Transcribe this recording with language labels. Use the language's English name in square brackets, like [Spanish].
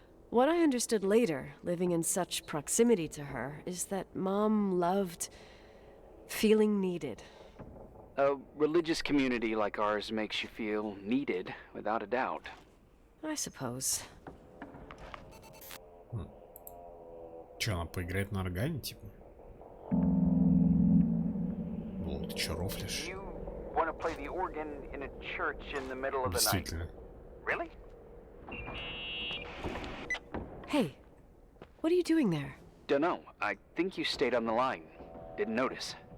[English] What I understood later, living in such proximity to her, is that Mom loved feeling needed. A religious community like ours makes you feel needed, without a doubt. I suppose. [Russian] Че, она поиграет на органе, типа? Лол, ты чё, рофлишь? [English] You want to play the organ in a church in the middle of the night? [Russian] Действительно. [English] Really? Hey, what are you doing there? Dunno. I think you stayed on the line. Didn't notice.